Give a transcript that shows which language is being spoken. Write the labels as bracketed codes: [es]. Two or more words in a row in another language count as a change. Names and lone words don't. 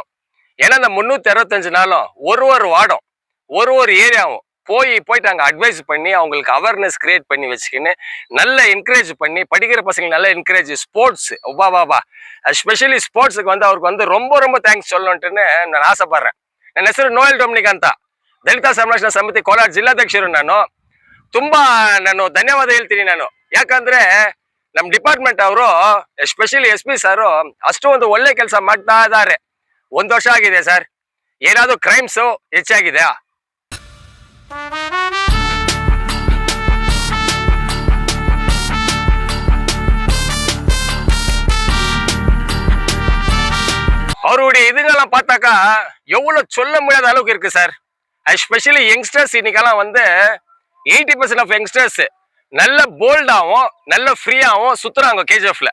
[ta] ஏன்னா இந்த 365 நாளும் ஒரு வார்டும் ஒரு ஏரியாவும் போயிட்டு அங்கே அட்வைஸ் பண்ணி அவங்களுக்கு [en] awareness create [ta] பண்ணி வச்சுக்கின்னு நல்ல என்கரேஜ் பண்ணி படிக்கிற பசங்களுக்கு நல்ல என்கரேஜ், ஸ்போர்ட்ஸ் பாபா எஸ்பெஷலி ஸ்போர்ட்ஸுக்கு அவருக்கு ரொம்ப ரொம்ப தேங்க்ஸ் சொல்லணுன்ட்டுன்னு நான் ಆಸೆಪಡ್றேன். [kn] ನನ್ನ ಹೆಸರು ನೋಯಲ್ ಡೊಮಿನಿಕ್ ಅಂತ, ದಲಿತ ಸಂರಕ್ಷಣಾ ಸಮಿತಿ ಕೋಲಾರ ಜಿಲ್ಲಾಧ್ಯಕ್ಷರು. ನಾನು ಧನ್ಯವಾದ ಹೇಳ್ತೀನಿ. ಯಾಕಂದ್ರೆ ನಮ್ಮ ಡಿಪಾರ್ಟ್ಮೆಂಟ್ ಅವರು ಎಸ್ಪೆಷಲಿ SP ಸಾರು ಅಷ್ಟು ಒಳ್ಳೆ ಕೆಲಸ ಮಾಡ್ತಾ ಇದ್ದಾರೆ. 1 ವರ್ಷ ಆಗಿದೆ ಸರ್. ಏನಾದ್ರು ಕ್ರೈಮ್ಸ್ ಹೆಚ್ಚಾಗಿದೆಯಾ? [ta] அவருடைய இதுங்கெல்லாம் பார்த்தாக்கா எவ்வளவு சொல்ல முடியாத அளவுக்கு இருக்கு சார். [en] especially youngsters [ta] இன்னைக்கெல்லாம் 80% [en] of youngsters [ta] நல்ல போல்டாகவும் நல்ல ஃப்ரீயாகவும் சுத்துறாங்க கேஜிஎஃப்ல.